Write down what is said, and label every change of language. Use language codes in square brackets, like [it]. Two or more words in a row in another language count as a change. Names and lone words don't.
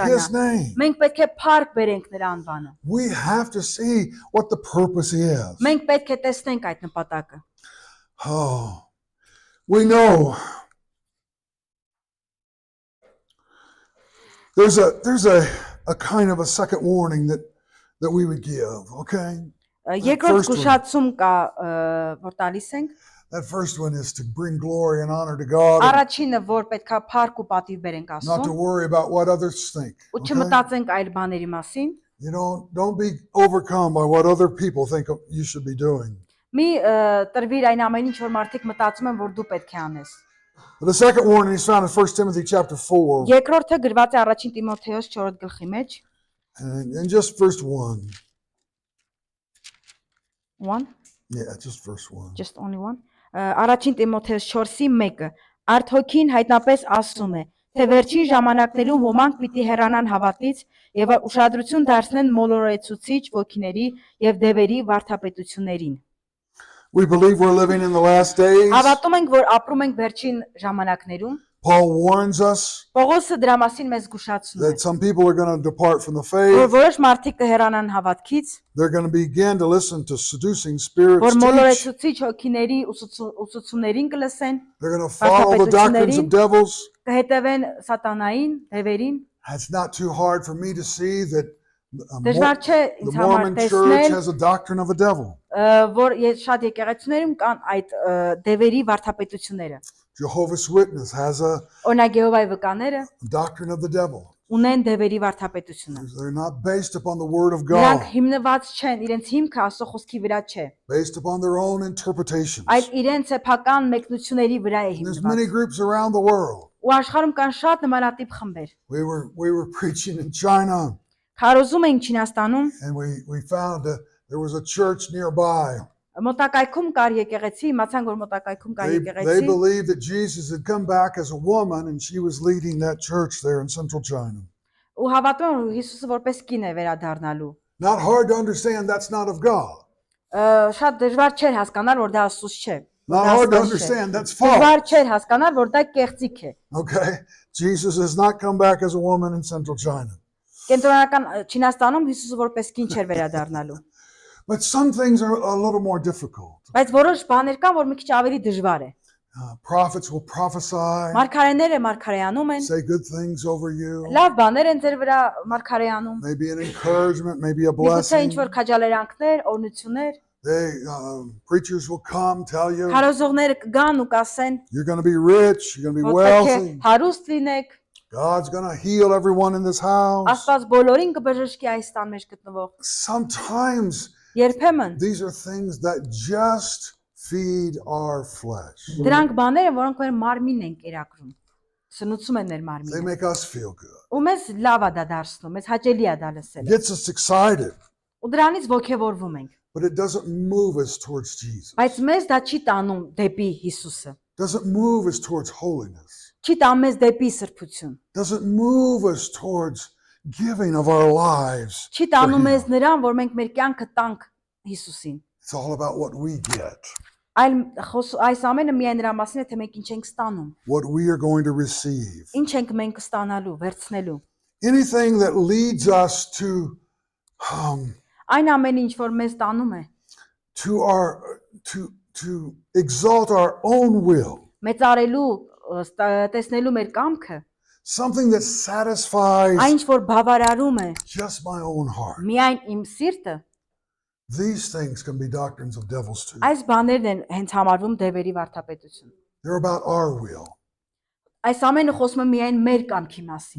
[en] Patistana. his name? [hy] Մենք պետք է փառք բերենք նրա անվանը։ [en] We have to see what the purpose is. [hy] Մենք պետք է տեսնենք այդ նպատակը։ [en] Oh, we know there's a kind of a second warning that we would give, okay? [hy] Երկրորդ [en] first one. [hy] զգուշացում կա, որ տալիս ենք։ [en] That first one is to bring glory and honor to God, and [hy] Առաջինը, որ պետքա փառք ու պատիվ բերենք [en] not to [hy] Աստծուն, [en] worry about what others think. [hy] ու [en] Okay? [hy] չմտածենք այլ բաների մասին։ [en] You don't be overcome by what other people think you should be doing. [hy] Մի տրվիր այն ամեն ինչ, որ մարդիկ մտածում են, որ դու պետք է անես։ [en] The second warning is found in 1 Timothy chapter 4, [hy] Երկրորդը գրված է առաջին Տիմոթեոս 4 գլխի մեջ։ [en] and just verse 1. 1 Yeah, just verse 1. just only one [hy] առաջին Տիմոթեոս 4-ի 1-ը Արդ հոգին հայտնապես ասում է, թե վերջին ժամանակներում ոմանք պիտի հեռանան հավատից եւ ուշադրություն դարձնեն մոլորեցուցիչ ոգիների եւ դևերի վարդապետություններին։ [en] We believe we're living in the last days. [hy] Հավատում ենք, որ ապրում ենք վերջին ժամանակներում։ [en] Paul warns us [hy] Պողոսը դրա մասին մեզ զգուշացնում է, [en] that some people are going to depart from the [hy] որ [en] faith. [hy] որոշ մարդիկ կհեռանան հավատքից, [en] They're going to begin to listen to seducing spirits [hy] որ [en] teach. [hy] մոլորեցուցիչ հոգիների ուսուցումներին կլսեն, [en] They're going to follow the doctrines of devils. [hy] կհետևեն սատանային, դևերին։ [en] It's not too hard for me to see that [hy] Դժվար չէ [en] the [hy] ինձ համար [en] Mormon church [hy] տեսնել, [en] has a doctrine of a devil. [hy] որ շատ եկեղեցիներում կան այդ դևերի վարդապետությունները։ [en] Jehovah's Witness has a [hy] Օրինակ Եհովայի վկաները [en] doctrine of the devil. [hy] ունեն դևերի վարդապետությունը։ [en] They're not based upon the Word of [hy] Նրանք [en] God, [hy] հիմնված չեն, իրենց հիմքը Աստծո խոսքի վրա չէ, [en] based upon their own interpretations. [hy] այլ իրենց սեփական մեկնությունների վրա է [en] There's [hy] հիմնված։ [en] many groups around the world. [hy] Ու աշխարհում կան շատ նմանատիպ խմբեր։ [en] We were preaching in China, [hy] Քարոզում ենք Չինաստանում, [en] and we found that there was a church nearby. [hy] մոտակայքում կար եկեղեցի, իմացանք որ մոտակայքում կար [en] They [hy] եկեղեցի, [en] believed that Jesus had come back as a woman, and she was leading that church there in central China. [hy] ու հավատում են որ Հիսուսը որպես կին է վերադառնալու։ [en] Not hard to understand, that's not of God. [hy] Շատ դժվար չէր հասկանալ որ դա Աստծուց չէ։ [en] Not hard to understand, that's [hy] Դժվար [en] false. [hy] չէր հասկանալ որ դա կեղծիք է։ [en] Okay? Jesus has not come back as a woman in central China. [hy] Կենտրոնական Չինաստանում Հիսուսը որպես կին չէր վերադառնալու։ [en] But some things are a little more difficult. [hy] Բայց որոշ բաներ կան, որ մի քիչ ավելի դժվար է։ [en] Prophets will prophesy, [hy] Մարգարեները մարգարեանում են, [en] say good things over you, [hy] լավ բաներ են ձեր վրա մարգարեանում։ [en] maybe an encouragement, maybe a [hy] Միգուցե [en] blessing. [hy] ինչ-որ քաջալերանքներ, օրհնություններ, [en] Preachers will come, tell you, [hy] քարոզողները կգան ու կասեն, [en] you're going to be rich, you're going to be [hy] որ պետք է [en] wealthy, [hy] հարուստ լինեք, [en] God's going to heal everyone in this house. [hy] Աստված բոլորին կբժշկի այս տան մեջ գտնվող։ [en] Sometimes [hy] Երբեմն [en] these are things that just feed our flesh. [hy] դրանք բաներ են, որոնք մեր մարմինն են կերակրում։ Սնուցում են մեր [en] They [hy] մարմինը։ [en] make us feel good. [hy] Ու մեզ լավ է դա դարձնում, մեզ հաճելի է դա լսելը։ [en] Gets us excited, [hy] Ու դրանից ողջևորվում ենք։ [en] but it doesn't move us towards Jesus. [hy] Բայց մեզ դա չի տանում դեպի Հիսուսը։ [en] Doesn't move us towards holiness. [hy] Չի տանում մեզ դեպի սրբություն։ [en] Doesn't move us towards giving of our lives. [hy] Չի տանում մեզ նրան, որ մենք մեր կյանքը տանք Հիսուսին։ [en] It's all about what we get, [hy] Այլ այս ամենը միայն նրա մասին է, թե մենք ինչ ենք ստանում, [en] what we are going to receive. [hy] ինչ ենք մենք ստանալու, վերցնելու։ [en] Anything that leads us to [hy] Այն ամենը ինչ որ մեզ տանում է, [en] to exalt our own will. [hy] մեծարելու, տեսնելու մեր կամքը, [en] Something that satisfies [hy] այն ինչ որ բավարարում է [en] just my own heart. [hy] միայն իմ սիրտը, [en] These things can be doctrines of devils too. [hy] այս բաներն են հենց համարվում դևերի վարդապետություն։ [en] They're about our will, [hy] Այս ամենը խոսում է միայն մեր կամքի մասին,